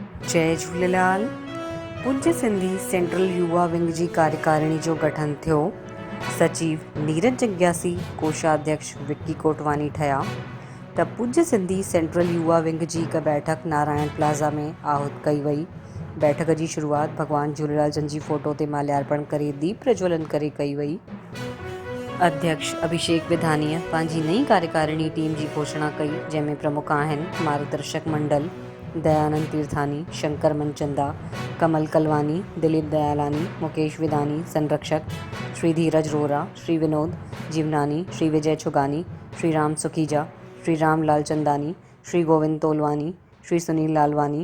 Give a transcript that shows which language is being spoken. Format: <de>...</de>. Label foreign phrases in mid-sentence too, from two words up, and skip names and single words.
<sd>जय झूलेलाल। पूज्य सिंधी सेंट्रल युवा विंग जी कार्यकारिणी जो गठन थियो। सचिव नीरज जग्यासी, कोषाध्यक्ष विक्की कोटवानी ठया। त पूज्य सिंधी सेंट्रल युवा विंग जी हिकु बैठक नारायण प्लाज़ा में आहूत कई वई। बैठक की शुरुआत भगवान झूलेलाल जन जी फोटो ते माल्यार्पण करे दीप प्रज्वलन करे कई वई। अध्यक्ष अभिषेक विधानीअ पंहिंजी नई कार्यकारिणी टीम की घोषणा कई, जंहिंमें प्रमुख आहिनि मार्गदर्शक मंडल दयानंद तीर्थानी, शंकर मनचंदा, कमल कलवानी, दिलीप दयालानी, मुकेश विधानी, संरक्षक श्री धीरज रोहरा, श्री विनोद जीवनानी, श्री विजय छुगानी, श्री राम सुखीजा, श्री राम लालचंदानी, श्री गोविंद तोलवानी, श्री सुनील लालवानी।</sd>